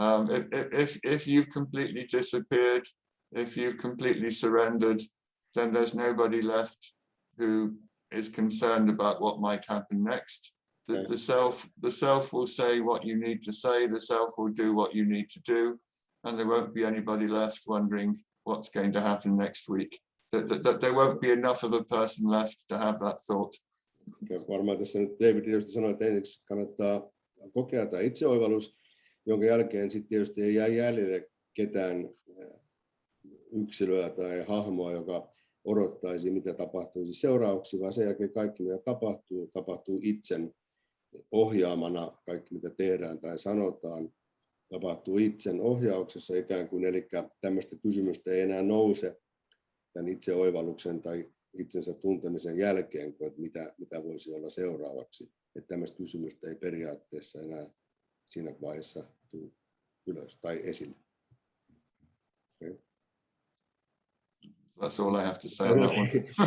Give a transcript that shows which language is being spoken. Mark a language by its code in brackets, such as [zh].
[en] If you've completely disappeared, if you've completely surrendered, then there's nobody left who is concerned about what might happen next. The self will say what you need to say, the self will do what you need to do, and there won't be anybody left wondering what's going to happen next week. That there won't be enough of a person left to have that thought. [fi] Varmaan tässä nyt David tietysti sanoi, että ensiksi kannattaa kokea tämä itseoivallus, jonka jälkeen sitten tietysti ei jää jäljelle ketään yksilöä tai hahmoa, joka odottaisi, mitä tapahtuisi seuraavaksi, vaan sen jälkeen kaikki, mitä tapahtuu itsen ohjaamana, kaikki mitä tehdään tai sanotaan, tapahtuu itsen ohjauksessa ikään kuin, eli tämmöistä kysymystä ei enää nouse tämän itseoivalluksen tai itsensä tuntemisen jälkeen, kuin että mitä voisi olla seuraavaksi. Että tämmöistä kysymystä ei periaatteessa enää siinä vaiheessa tule ylös tai esille. [en] Okay. That's all I have to say on that one.